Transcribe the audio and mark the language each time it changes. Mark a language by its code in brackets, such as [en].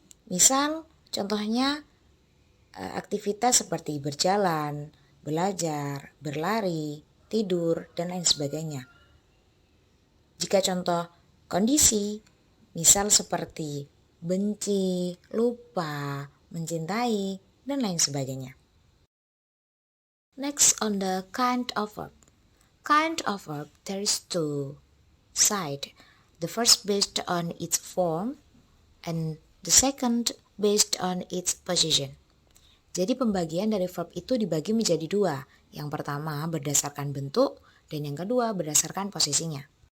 [id] Misal, contohnya aktivitas seperti berjalan, belajar, berlari, tidur, dan lain sebagainya. Jika contoh kondisi, misal seperti benci, lupa, mencintai, dan lain sebagainya. [en] Next on the kind of verb. Kind of verb, there is two sides. The first based on its form and the second based on its position. [id] Jadi pembagian dari verb itu dibagi menjadi dua. Yang pertama berdasarkan bentuk dan yang kedua berdasarkan posisinya.